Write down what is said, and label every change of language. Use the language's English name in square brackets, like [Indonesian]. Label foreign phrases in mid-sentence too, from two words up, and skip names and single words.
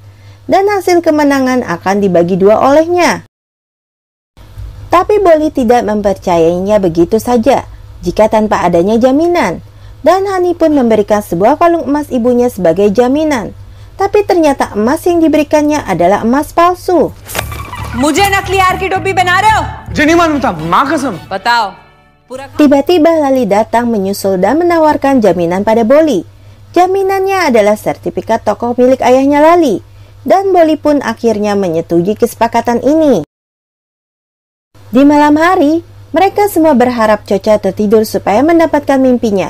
[Indonesian] Dan hasil kemenangan akan dibagi 2 olehnya. Tapi Boli tidak mempercayainya begitu saja, jika tanpa adanya jaminan. Dan Hani pun memberikan sebuah kalung emas ibunya sebagai jaminan. Tapi ternyata emas yang diberikannya adalah emas palsu. [Hindi] मुझे नकली हार की टोपी बना रहे हो? जी नहीं मानता, माँ कसम. बताओ. [Indonesian] Tiba-tiba Lali datang menyusul dan menawarkan jaminan pada Boli. Jaminannya adalah sertifikat toko milik ayahnya Lali. Dan Boli pun akhirnya menyetujui kesepakatan ini. Di malam hari, mereka semua berharap Coca tertidur supaya mendapatkan mimpinya.